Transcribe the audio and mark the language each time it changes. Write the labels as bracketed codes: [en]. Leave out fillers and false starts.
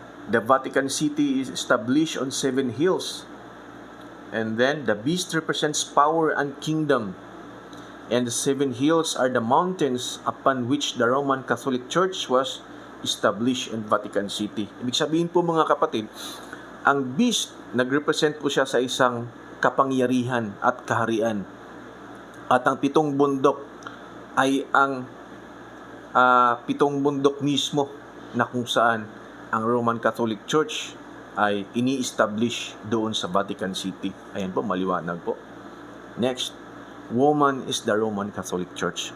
[en] The Vatican City is established on 7 hills. And then, the beast represents power and kingdom. And the 7 hills are the mountains upon which the Roman Catholic Church was established in Vatican City. [tl] Ibig sabihin po, mga kapatid, ang beast, nagrepresent po siya sa isang kapangyarihan at kaharian. At ang 7 bundok ay ang 7 bundok mismo na kung saan ang Roman Catholic Church ay ini-establish doon sa Vatican City. Ayan po, maliwanag po. [en] Next, woman is the Roman Catholic Church.